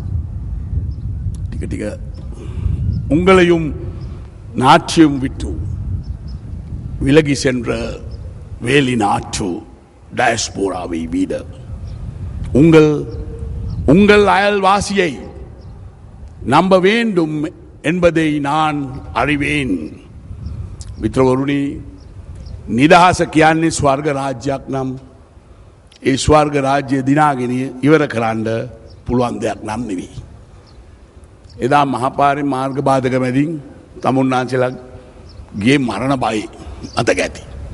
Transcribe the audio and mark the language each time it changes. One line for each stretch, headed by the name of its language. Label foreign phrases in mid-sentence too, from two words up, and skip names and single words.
Tamil: உங்களையும் நாட்டையும் விட்டு விலகி சென்ற வேலி நாட்டு டயஸ்போராவை விட உங்கள் அயல்வாசியை நம்ப வேண்டும் என்பதை நான் அறிவேன்.
Sinhala: මිත්‍රවරුනි, නිදහස කියන්නේ ස්වර්ග රාජ්‍යයක් නම් ඒ ස්වර්ග රාජ්‍ය දිනාගෙන ඉවර කරන්න පුළුවන් දෙයක් නම් නෙවෙයි. එදා මහපාරේ මාර්ග බාධක මැදින් තමුන්නාන්සලා ගියේ මරණ බය අතක ඇති.